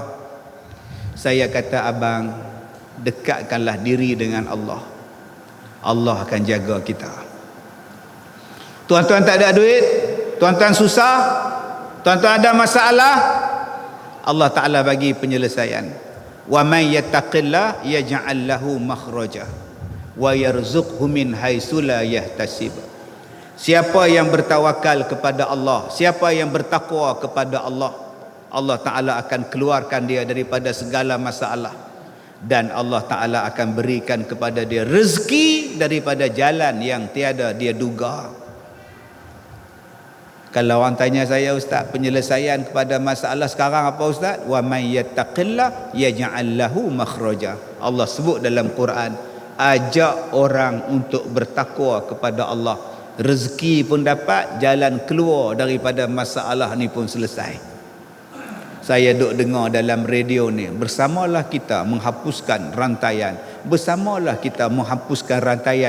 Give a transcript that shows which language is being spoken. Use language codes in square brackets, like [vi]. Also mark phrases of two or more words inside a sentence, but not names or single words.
[ms] Saya kata, abang, dekatkanlah diri dengan Allah. Allah akan jaga kita. Tuan-tuan tak ada duit, tuan-tuan susah, tuan-tuan ada masalah, Allah Ta'ala bagi penyelesaian. [ar] ومن يتق الله يجعل له مخرجا ويرزقه من حيث لا يحتسب. [ms] Siapa yang bertawakal kepada Allah, siapa yang bertakwa kepada Allah, Allah Ta'ala akan keluarkan dia daripada segala masalah. Dan Allah Ta'ala akan berikan kepada dia rezeki daripada jalan yang tiada dia duga. Kalau orang tanya saya, ustaz, penyelesaian kepada masalah sekarang apa ustaz? [ar] ومن يتق الله يجعل له مخرجا. [ms] Allah sebut dalam Quran, ajak orang untuk bertakwa kepada Allah, rezeki pun dapat, jalan keluar daripada masalah ni pun selesai. Saya duk dengar dalam radio ni, bersamalah kita menghapuskan rantaian, bersamalah kita menghapuskan rantaian.